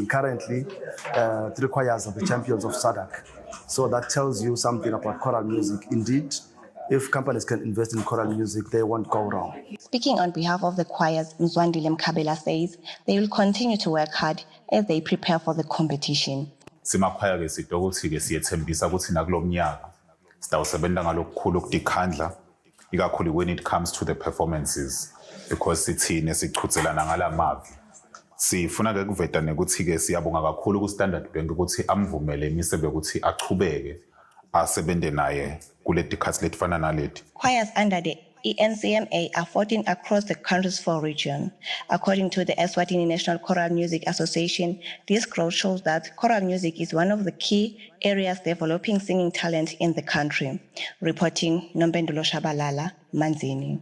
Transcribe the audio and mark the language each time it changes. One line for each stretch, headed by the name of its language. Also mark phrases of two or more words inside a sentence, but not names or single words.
English: Currently, 3 choirs are the champions of SADC. So that tells you something about choral music. Indeed, if companies can invest in choral music, they won't go wrong. Speaking on behalf of the choirs, Mzwandile Mkabela says they will continue to work hard as they prepare for the competition.
Swati: Simakhwaya ke sidwa ukuthi ke siyethembisa ukuthi nakulomnyaka sitawusebenza ngalokukhulu ukudikhandla ikakhulu
English: when it comes to the performances
Swati: because sithine sichuthelana ngalamavi. Sifuna ke kuveta ukuthi ke siyabonga kakhulu ku Standard Bank ukuthi amvumele Imisebe ukuthi achubeke asebende naye kule dikhathi letifana naleti.
English: Choirs under the ENCMA are 14 across the country's 4 regions. According to the Eswatini National Choral Music Association, this growth shows that choral music is one of the key areas developing singing talent in the country. Reporting, Nombendulo Shabalala, Manzini.